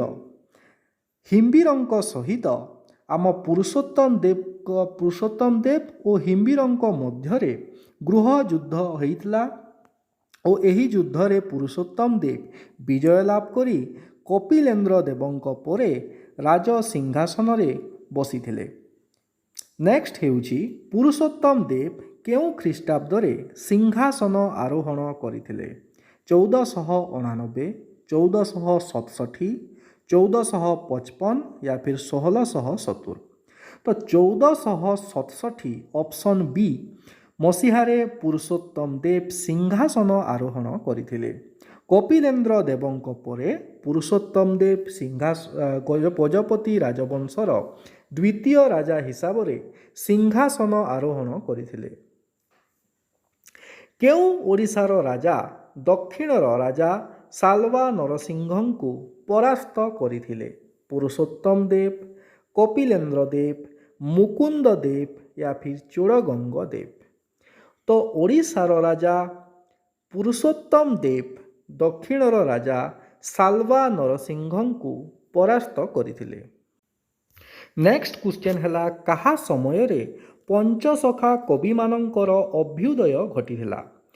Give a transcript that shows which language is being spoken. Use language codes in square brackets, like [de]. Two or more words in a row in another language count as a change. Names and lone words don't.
[or] ହିମ୍ବୀରଙ୍କ ସହିତ ଆମ ପୁରୁଷୋତ୍ତମ ଦେବ ଓ ହିମ୍ବୀରଙ୍କ ମଧ୍ୟରେ ଗୃହ ଯୁଦ୍ଧ ହୋଇଥିଲା ଓ ଏହି ଯୁଦ୍ଧରେ ପୁରୁଷୋତ୍ତମ ଦେବ ବିଜୟ ଲାଭ କରି କପିଲେନ୍ଦ୍ର ଦେବଙ୍କ ପରେ ରାଜ ସିଂହାସନରେ ବସିଥିଲେ। ନେକ୍ସଟ ହେଉଛି ପୁରୁଷୋତ୍ତମ ଦେବ କେଉଁ ଖ୍ରୀଷ୍ଟାବ୍ଦରେ ସିଂହାସନ ଆରୋହଣ କରିଥିଲେ? [hi] 1499, 1467, 1455 या फिर 1670? [or] ତ 1467 [en] option B [or] ମସିହାରେ ପୁରୁଷୋତ୍ତମ ଦେବ ସିଂହାସନ ଆରୋହଣ କରିଥିଲେ। କପିଲେନ୍ଦ୍ର ଦେବଙ୍କ ପରେ ପୁରୁଷୋତ୍ତମ ଦେବ ଗଜପତି ରାଜବଂଶର ଦ୍ୱିତୀୟ ରାଜା ହିସାବରେ ସିଂହାସନ ଆରୋହଣ କରିଥିଲେ। କେଉଁ ଓଡ଼ିଶାର ରାଜା ଦକ୍ଷିଣର ରାଜା ସାଲବା ନରସିଂହଙ୍କୁ ପରାସ୍ତ କରିଥିଲେ? ପୁରୁଷୋତ୍ତମ ଦେବ, କପିଲେନ୍ଦ୍ର ଦେବ, ମୁକୁନ୍ଦ ଦେବ [hi] या फिर [or] ଚୋଡ଼ଗଙ୍ଗ ଦେବ? ତ ଓଡ଼ିଶାର ରାଜା ପୁରୁଷୋତ୍ତମ ଦେବ ଦକ୍ଷିଣର ରାଜା ସାଲବା ନରସିଂହଙ୍କୁ ପରାସ୍ତ କରିଥିଲେ। [en] next question [or] ହେଲା, କାହା ସମୟରେ ପଞ୍ଚସଖା କବିମାନଙ୍କର ଅଭ୍ୟୁଦୟ ଘଟିଥିଲା?